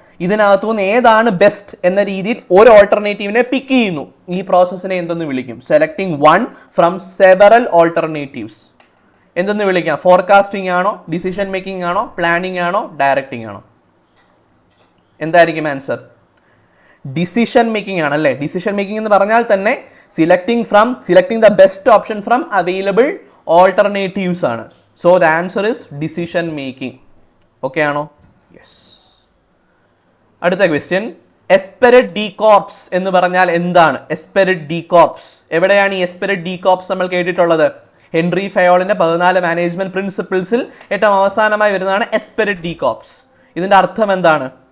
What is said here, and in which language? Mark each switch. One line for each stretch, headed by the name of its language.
Malayalam: ഇതിനകത്തുനിന്ന് ഏതാണ് ബെസ്റ്റ് എന്ന രീതിയിൽ ഒരു ഓൾട്ടർനേറ്റീവിനെ പിക്ക് ചെയ്യുന്നു. ഈ പ്രോസസ്സിനെ എന്തെന്ന് വിളിക്കും?
English: Selecting one from several alternatives.
Malayalam: എന്തെന്ന് വിളിക്കാം? ഫോർകാസ്റ്റിംഗ് ആണോ, ഡിസിഷൻ മേക്കിംഗ് ആണോ, പ്ലാനിങ് ആണോ, ഡയറക്റ്റിംഗ് ആണോ? എന്തായിരിക്കും ആൻസർ? ഡിസിഷൻ മേക്കിംഗ് ആണ് അല്ലേ? ഡിസിഷൻ മേക്കിംഗ് എന്ന് പറഞ്ഞാൽ തന്നെ
English: selecting the best option from available alternatives
Malayalam: ആണ്.
English: So the answer is decision making.
Malayalam: Okay ആണോ? യെസ്. അടുത്ത ക്വസ്റ്റ്യൻ, എസ്പെരറ്റ് ഡി കോർപ്സ് എന്ന് പറഞ്ഞാൽ എന്താണ്? എസ്പെരറ്റ് ഡി കോർപ്സ് എവിടെയാണ് ഈ എസ്പെരറ്റ് ഡി കോർപ്സ് നമ്മൾ കേട്ടിട്ടുള്ളത്? ഹെൻറി ഫയോളിന്റെ 14 മാനേജ്മെന്റ് പ്രിൻസിപ്പിൾസിൽ ഏറ്റവും അവസാനമായി വരുന്നതാണ് എസ്പെരറ്റ് ഡി കോർപ്സ്. ഇതിന്റെ അർത്ഥം എന്താണ്?